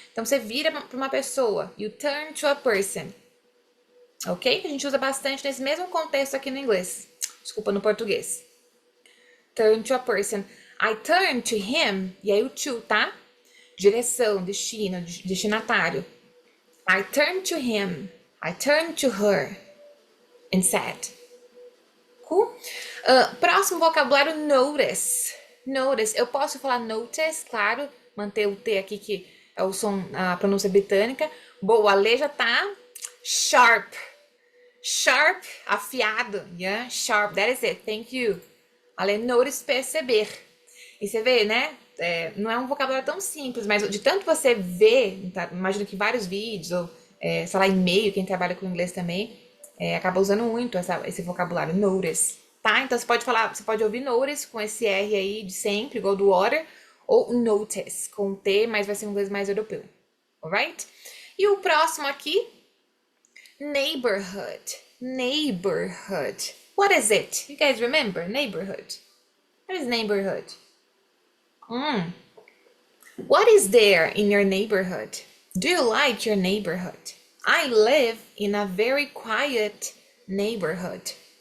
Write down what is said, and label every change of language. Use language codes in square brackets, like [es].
[pt] Então, você vira pra uma pessoa. [en] You turn to a person. [pt] Ok? Que a gente usa bastante nesse mesmo contexto aqui no inglês. Desculpa, no português. [en] Turn to a person. I turn to him. [pt] E aí o to, tá? Direção, destino, destinatário. [en] I turned to him, I turned to her and said. Cool? [pt] Próximo vocabulário, notice. Notice, eu posso falar notice, claro, manter o T aqui que é o som, a pronúncia britânica. Boa, a Lê já tá sharp. Sharp, afiado, yeah? [en] Sharp, that is it, thank you. [pt] A Lê, notice, perceber. E você vê, né? Não é um vocabulário tão simples, mas de tanto você ver, tá? Imagino que vários vídeos, ou sei lá, e-mail, quem trabalha com inglês também, acaba usando muito esse vocabulário, notice, tá? Então você pode ouvir notice com esse R aí de sempre, igual do water, ou notice com T, mas vai ser um inglês mais europeu, alright? E o próximo aqui, neighborhood. [en] Neighborhood. What is it? You guys remember neighborhood? What is neighborhood? What is there in your neighborhood? Do you like your neighborhood? I live in a very quiet neighborhood.